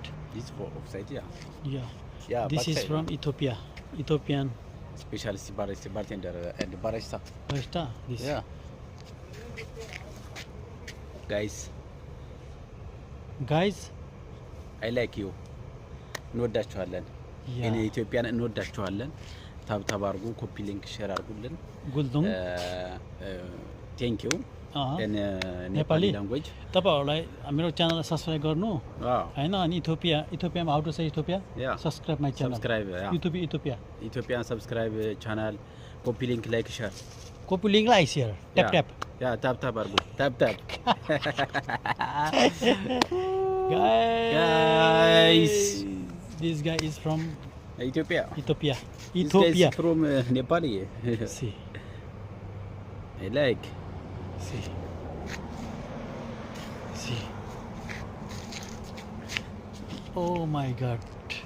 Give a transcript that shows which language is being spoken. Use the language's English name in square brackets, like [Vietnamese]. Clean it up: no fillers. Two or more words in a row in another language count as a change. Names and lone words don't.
[English] This for offside, yeah. Yeah. Yeah. This is backside, from Ethiopia. Ethiopian. specialist bartender and barista. Barista. This. Yeah. Guys, Guys. I like you. [Amharic] እንወዳችኋለን። እኔ [English] Yeah. [Amharic] ኢትዮጵያን እንወዳችኋለን። ታብታብ አድርጉ፣ [English] copy link share [Amharic] አድርጉልን። Guldung. [English] thank you इन [Nepali] नेपाली नेपाली ल्याङ्ग्वेज तपाईहरुलाई मेरो च्यानल सब्स्क्राइब गर्नु अँ हैन अनि इथियोपियामा [English] how to say Ethiopia Yeah. subscribe my channel सब्सक्राइब इथियोपिया Ethiopia subscribe channel copy link like share copy link लाई share tap tap [Amharic] ያ ታብታብ አድርጉ ታብታብ [English] guys this guy is from ኢትዮጵያ Ethiopia This guy is Ethiopia from Nepali see I like see see oh my god